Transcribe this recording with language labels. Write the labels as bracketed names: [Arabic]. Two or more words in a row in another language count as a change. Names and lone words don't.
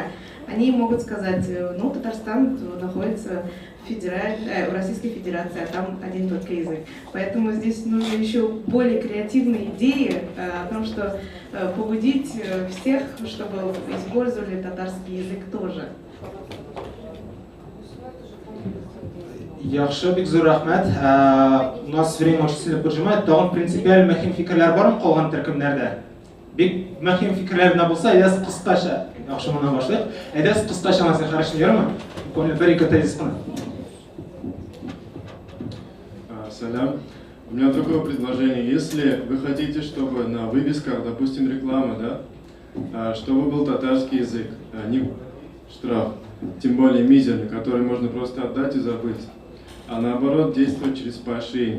[Russian] Они могут сказать, Татарстан находится в Российской Федерации, а там один только язык. Поэтому здесь нужны еще более креативные идеи о том, что побудить всех, чтобы использовали татарский язык тоже. [Tatar] Yaxşı, бик зур рахмәт. [Russian] У нас время очень сильно поджимает. [Tatar] Тагын принципиаль мөһим фикерләр бармы калган төркемнәрдә? Бик мөһим фикерләр генә булса, әйдәгез кыскача, яхшы моннан башлыйк. Әйдәгез кыскача аңласак, хорошо, ярымы? Буквально бер-ике тезис кына. Салям. [Russian] У меня такое предложение. Если вы хотите, чтобы на вывесках, допустим, реклама, чтобы был татарский язык, а не штраф, тем более мизерный, который можно просто отдать и забыть, а наоборот действовать через поощрение.